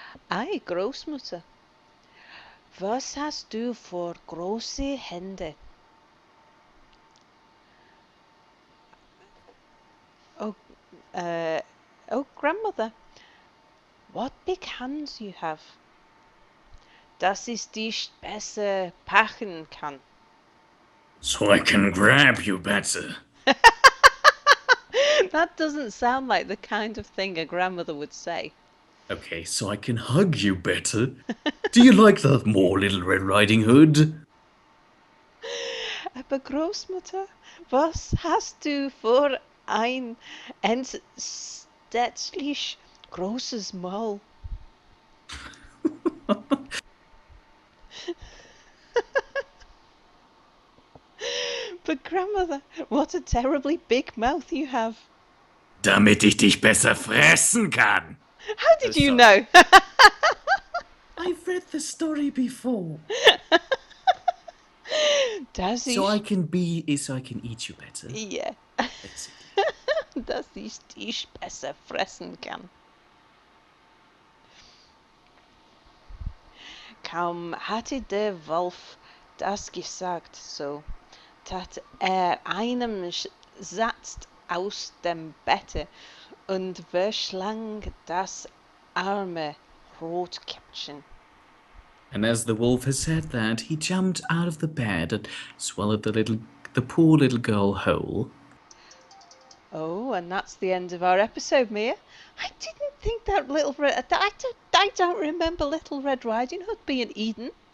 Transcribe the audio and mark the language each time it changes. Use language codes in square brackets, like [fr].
[de] Ei, Großmutter, was hast du für große Hände? [en] Oh, grandmother, what big hands you have. [de] Dass ich dich besser packen kann. [en] So I can grab you better. That doesn't sound like the kind of thing a grandmother would say. Okay, so I can hug you better. Do you like that more, Little Red Riding Hood? [de] Aber Großmutter, was hast du für ein entsetzlich großes Maul? [en] But grandmother, what a terribly big mouth you have. [de] Damit ich dich besser fressen kann. [en] How did you know? I've read the story before. Does he? So I can eat you better. Yeah. Basically. [de] dass ich dich besser fressen kann. Kaum hatte der Wolf das gesagt, so tat einem Satz aus dem Bette und verschlang das arme Rotkäppchen. [en] And as the wolf had said that, he jumped out of the bed and swallowed the poor little girl whole. Oh, and that's the end of our episode, Mia. I didn't think that Little Red... I don't remember Little Red Riding Hood being eaten.